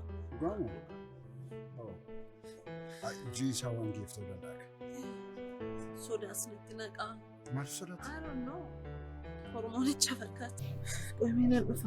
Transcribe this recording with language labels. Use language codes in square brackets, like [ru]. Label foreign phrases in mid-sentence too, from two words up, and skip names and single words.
[om] Gamu. Jiisa waan geeftuu danda'a. Sodaas natti naqaa. Maal sodaata? [en] I don't know. [om] Hormoonicha fakkaata. Qoomee nan dhufa.